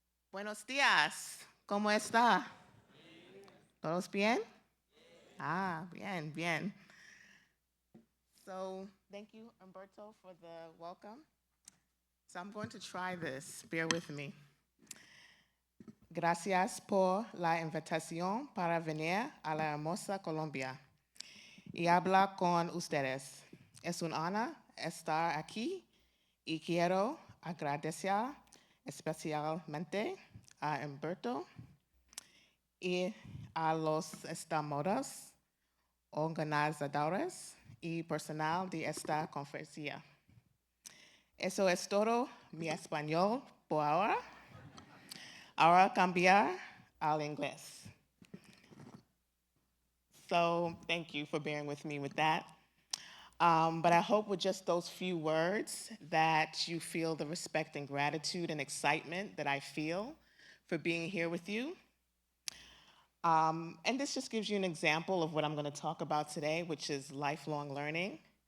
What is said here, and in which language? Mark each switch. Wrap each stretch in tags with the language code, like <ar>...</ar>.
<es>Buenos días, ¿cómo está? ¿Todos bien? Bien, bien.</es> <en>So, thank you, Humberto, for the welcome. So I'm going to try this, bear with me.</en> <es>Gracias por la invitación para venir a la hermosa Colombia y hablar con ustedes. Es un honor estar aquí y quiero agradecer especialmente a Humberto y a los estamados, organizadores y personal de esta conferencia. Eso es todo mi español por ahora. Ahora cambiar al inglés.</es> <en>So thank you for bearing with me with that. But I hope with just those few words that you feel the respect and gratitude and excitement that I feel for being here with you. And this just gives you an example of what I'm going to talk about today, which is lifelong learning.</en>